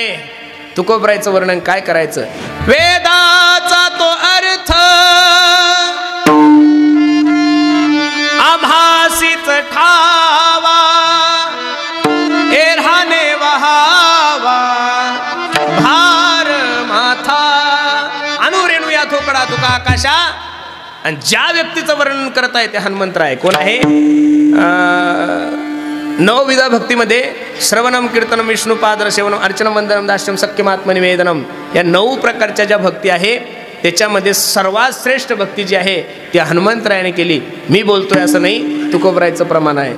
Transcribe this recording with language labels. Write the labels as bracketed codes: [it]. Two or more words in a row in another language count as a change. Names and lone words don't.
[mr] तुकोबरायचं वर्णन काय करायचं? वेदाचा तो अर्थ आभासीच ठावा, एरहाने वहावा भार माथा, अनुरेणू या थोकडा तुका आकाशा. आणि ज्या व्यक्तीचं वर्णन करत आहे ते हनुमंतराय. कोण आहे? 9 विधा भक्तीमध्ये [sa] श्रवणम कीर्तनम विष्णुपाद सेवनम अर्चनम वंदनम दास्यम सख्यमात्मनिवेदनम [mr] या 9 प्रकारच्या ज्या भक्ती आहे त्याच्यामध्ये सर्वात श्रेष्ठ भक्ती जी आहे ती हनुमंतरायाने केली. मी बोलतोय असं नाही, तुकोबरायचं प्रमाण आहे.